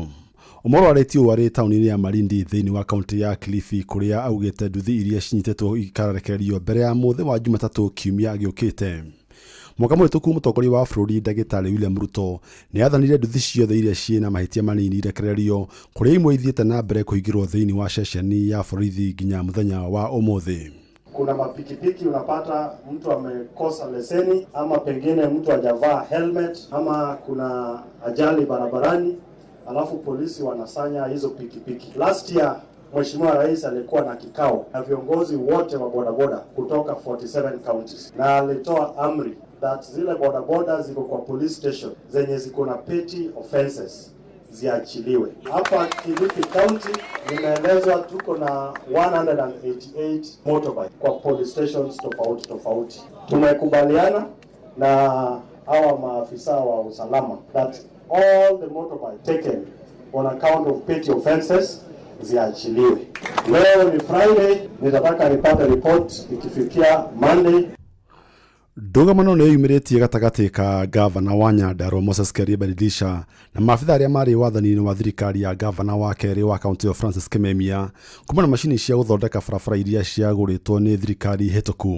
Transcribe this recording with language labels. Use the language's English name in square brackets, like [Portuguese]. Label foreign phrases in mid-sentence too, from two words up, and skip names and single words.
[Kikuyu] Omolo aretio wari tauni-ini ya Malindi thini wa kaunti ya Kilifi kuria augite nduthi iria cinyitetwo ikarekererio mbere ya muthi wa Jumatatu kiumia giukite. Mwaka mwituku mutongoria wa bururi Ndagitari William Ruto ni athanire nduthi ciothe iria ciina mahitia manini irekererio kuria imwe ithiete na mbere kuigirwo thini wa ceceni ya borithi nginya muthenya wa umuthi. [Swahili] Kuna mapikipiki unapata mtu amekosa leseni ama pengine mtu hajavaa helmet ama kuna ajali barabarani, alafu polisi wanasanya hizo pikipiki. [English] Last year [Swahili] Mheshimiwa Rais alikuwa na kikao na viongozi wote wa bodaboda kutoka 47 counties na alitoa amri that zile bodaboda ziko kwa [English] police station [Swahili] zenye ziko na [English] petty offenses [Swahili] ziachiliwe. Hapa Kilifi County nimeelezwa tuko na 188 motorbike kwa [English] police stations [Swahili] tofauti. Tumekubaliana na hawa maafisa wa usalama [English] that all the motorbike taken on account of petty offenses [Swahili] ziachiliwe. Leo ni Friday, nitataka nipate report ikifikia Monday. [Kikuyu] Ndugamano ni yumiritie gatagati ka gavana wa Nyandarua Moses Keria Badilisha na maafitha aria mari wathani-ini wa thirikari ya gavana wa keri wa kaunti ya Francis Kimemia kumana mashini cia guthondeka barabara iria ciaguritwo ni thirikari hituku.